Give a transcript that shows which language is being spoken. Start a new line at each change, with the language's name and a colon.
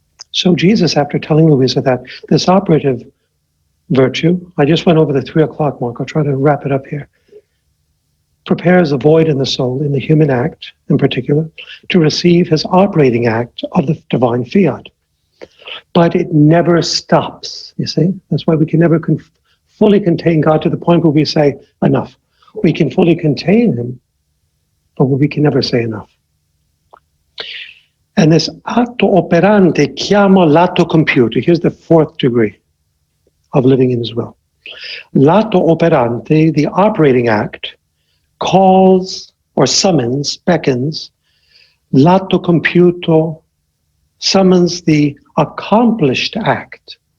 English: So Jesus, after telling Louisa that this operative virtue, I just went over the 3 o'clock mark, I'll try to wrap it up here, prepares a void in the soul, in the human act in particular, to receive his operating act of the divine fiat. But it never stops, you see? That's why we can never fully contain God to the point where we say, enough. We can fully contain him, but we can never say enough. And this
Italian: atto operante chiamo l'atto compiuto.
English: Here's the fourth degree of living in his will.
Italian: L'atto operante,
English: the operating act, calls or summons, beckons.
Italian: L'atto compiuto
English: summons the accomplished act.